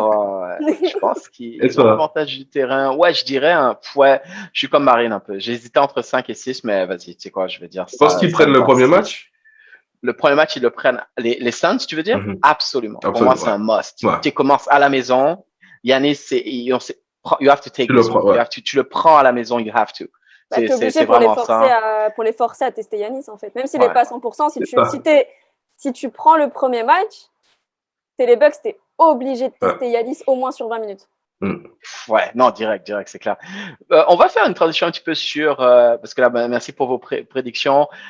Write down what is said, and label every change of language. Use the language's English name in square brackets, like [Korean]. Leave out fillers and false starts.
[French] Ouais, je pense qu'ils ont l'avantage du terrain. Ouais, je dirais je suis comme Marine un peu. J'hésitais entre 5 et 6, mais vas-y, tu sais quoi, je vais dire ça. Tu penses qu'ils prennent le premier match? Le premier match, ils le prennent. Les Suns, tu veux dire? Absolument. Pour moi, c'est un must. Ouais. Tu commences à la maison. [English] Yanis, you have to take this one. [French] Tu le prends à la maison, [English] you have to. [French] T'es obligé pour les forcer à tester Yanis, en fait. Même s'il n'est pas à 100%, si tu prends le premier match, t'es les Bucks, t'es obligé de tester Yanis au moins sur 20 minutes. Ouais, non, direct, c'est clair. On va faire une transition un petit peu sur, parce que là, merci pour vos prédictions.